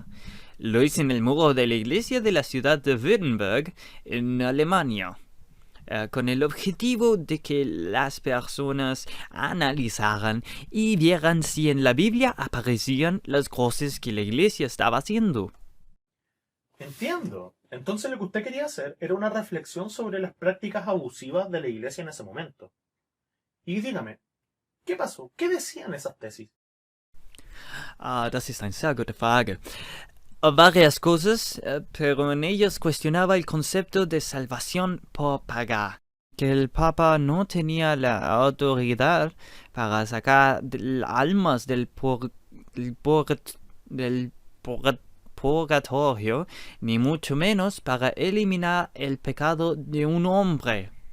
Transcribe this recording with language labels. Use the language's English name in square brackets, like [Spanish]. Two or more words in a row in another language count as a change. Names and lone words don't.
[Spanish] Lo hice en el muro de la iglesia de la ciudad de Wittenberg, en Alemania, con el objetivo de que las personas analizaran y vieran si en la Biblia aparecían las cosas que la iglesia estaba haciendo. Entiendo. Entonces lo que usted quería hacer era una reflexión sobre las prácticas abusivas de la iglesia en ese momento. Y dígame, ¿qué pasó? ¿Qué decían esas tesis? [German] Das ist eine sehr gute Frage. [Spanish] Varias cosas, pero en ellas cuestionaba el concepto de salvación por pagar, que el Papa no tenía la autoridad para sacar almas del purgatorio, ni mucho menos para eliminar el pecado de un hombre.